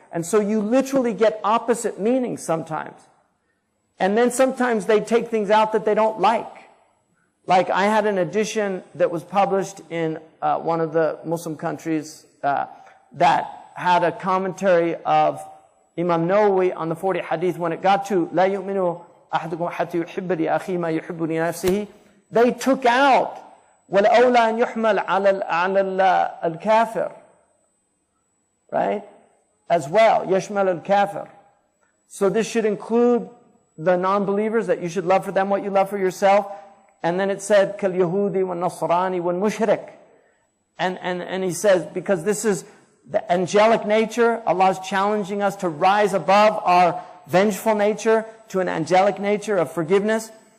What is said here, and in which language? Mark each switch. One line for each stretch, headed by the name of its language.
English: And so you literally get opposite meanings sometimes. And then sometimes they take things out that they don't like. Like I had an edition that was published in one of the Muslim countries that had a commentary of Imam Nawawi on the 40 hadith. When it got to
Arabic: لا يؤمن أحدكم حتى يحب لأخيه ما يحب لنفسه,
English: they took out
Arabic: والأولى أن يحمل على الكافر, right?
English: As well,
Arabic: يشمل الكافر.
English: So this should include the non-believers, that you should love for them what you love for yourself. And then it said
Arabic: كاليهودي والنصراني والمشرك.
English: And he says, because this is the angelic nature, Allah is challenging us to rise above our vengeful nature to an angelic nature of forgiveness.